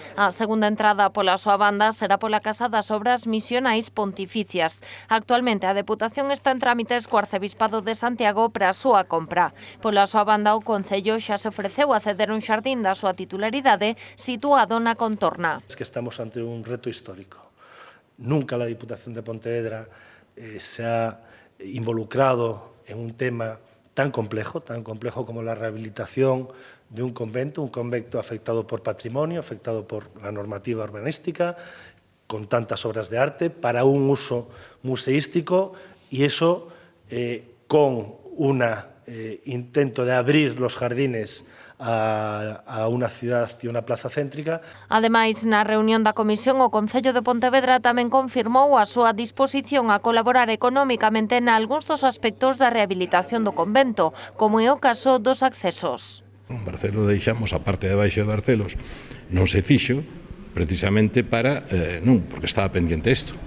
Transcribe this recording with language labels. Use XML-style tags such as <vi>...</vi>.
<gl>A segunda entrada pola súa banda será pola Casa das Obras Misionais Pontificias. Actualmente a Deputación está en trámites co Arcebispado de Santiago para a súa compra. Pola súa banda o Concello xa se ofreceu a ceder un xardín da súa titularidade situado na contorna.</gl> <es>Es que estamos ante un reto histórico. Nunca la Diputación de Pontevedra se ha involucrado en un tema tan complejo como la rehabilitación de un convento afectado por patrimonio, afectado por la normativa urbanística, con tantas obras de arte, para un uso museístico, y eso con un intento de abrir los jardines a unha ciudad e unha plaza céntrica.</es> <gl>Ademais, na reunión da Comisión, o Concello de Pontevedra tamén confirmou a súa disposición a colaborar económicamente nalgúns dos aspectos da rehabilitación do convento, como é o caso dos accesos. En Barcelos deixamos a parte de baixo de Barcelos, non se fixo, precisamente para, non, porque estaba pendiente isto.</gl>